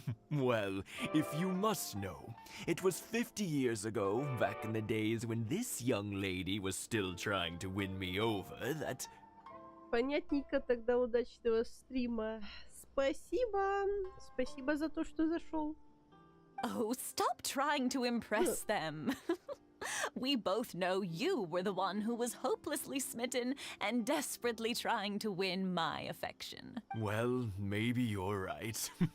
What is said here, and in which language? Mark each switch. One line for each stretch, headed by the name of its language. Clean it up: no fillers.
English: Well, if you must know, it was 50 years ago, back in the days when this young lady was still trying to win me over, that...
Russian: Понятненько, тогда удачного стрима. Спасибо. Спасибо за то, что зашел.
English: Oh, stop trying to impress them. We both know you were the one who was hopelessly smitten and desperately trying to win my affection. Well, maybe you're right.